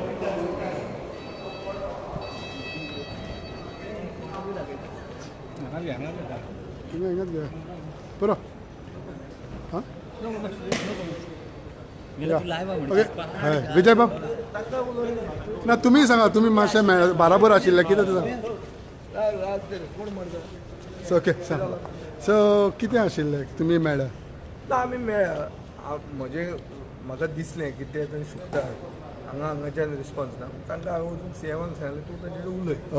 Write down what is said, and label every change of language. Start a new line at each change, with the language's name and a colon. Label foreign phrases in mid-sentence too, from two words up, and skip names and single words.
Konkani: तुम्ही ऐकत घ्या बरं हां ओके विजय बाब ना तुम्ही सांगा तुम्ही मातशें बराबर आशिल्ले कितें
English: so okay
Konkani: सांग सो कितें आशिल्लें तुमी मेळ्ळे ना आमी मेळ्ळा म्हजें म्हाका दिसलें की ते थंय शिकतात हांगाच्यान रिस्पॉन्स ना तांकां हांवें वचून सीएमाक सांगलें तूं ताचे कडेन उलय